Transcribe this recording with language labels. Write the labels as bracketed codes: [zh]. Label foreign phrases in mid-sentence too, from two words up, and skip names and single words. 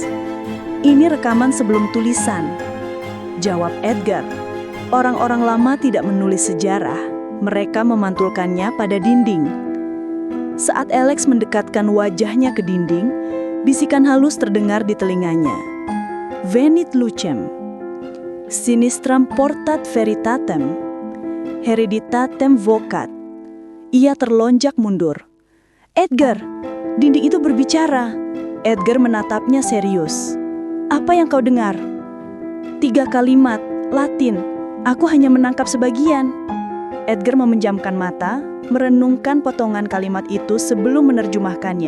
[id] "Ini rekaman sebelum tulisan," jawab Edgar. "Orang-orang lama tidak menulis sejarah, mereka memantulkannya pada dinding." Saat Alex mendekatkan wajahnya ke dinding, bisikan halus terdengar di telinganya. [la] "Venit lucem, sinistram portat veritatem, hereditatem vocat." [id] Ia terlonjak mundur. "Edgar, dinding itu berbicara." Edgar menatapnya serius. "Apa yang kau dengar?" "3 kalimat, Latin. Aku hanya menangkap sebagian." Edgar memejamkan mata, merenungkan potongan kalimat itu sebelum menerjemahkannya.